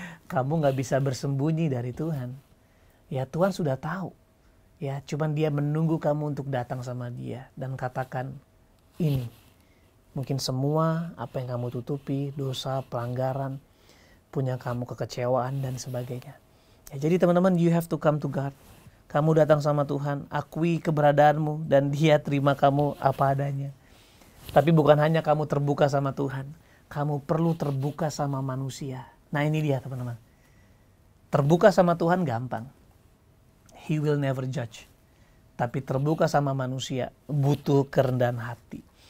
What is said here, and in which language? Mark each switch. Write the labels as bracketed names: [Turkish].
[Indonesian] Kamu gak bisa bersembunyi dari Tuhan. Ya Tuhan sudah tahu. Ya cuman Dia menunggu kamu untuk datang sama Dia dan katakan ini. Mungkin semua apa yang kamu tutupi, dosa, pelanggaran, punya kamu kekecewaan dan sebagainya. Ya, jadi teman-teman, [English] you have to come to God. [Indonesian] Kamu datang sama Tuhan, akui keberadaanmu dan Dia terima kamu apa adanya. Tapi bukan hanya kamu terbuka sama Tuhan, kamu perlu terbuka sama manusia. Nah ini dia teman-teman. Terbuka sama Tuhan gampang. [English] He will never judge. [Indonesian] Tapi terbuka sama manusia butuh kerendahan hati.